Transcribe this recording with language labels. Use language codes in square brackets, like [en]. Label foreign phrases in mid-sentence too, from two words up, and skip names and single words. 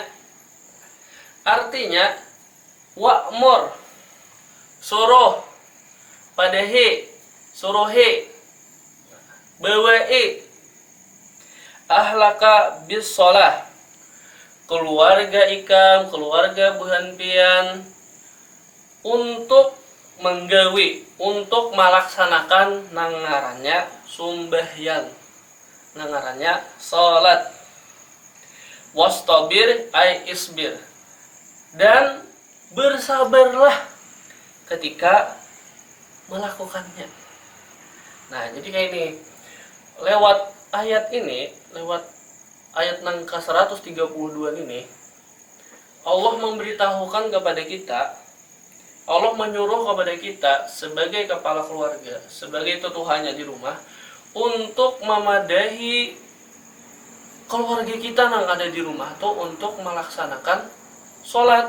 [bjn] Artinya wa'mur, suruh, padahi, suruhi, bawa'i, [ar] ahlaka bis shalah, [bjn] keluarga ikam, keluarga buhan pian, untuk menggawi, untuk melaksanakan nangarannya sumbahyang, nangarannya salat. [ar] Wastabir ay isbir, [bjn] dan bersabarlah ketika melakukannya. Nah, jadi kayak ini, lewat ayat ini, lewat ayat nangka 132 ini, Allah memberitahukan kepada kita, Allah menyuruh kepada kita sebagai kepala keluarga, sebagai tetuhannya di rumah, untuk memadahi keluarga kita yang ada di rumah tuh untuk melaksanakan sholat.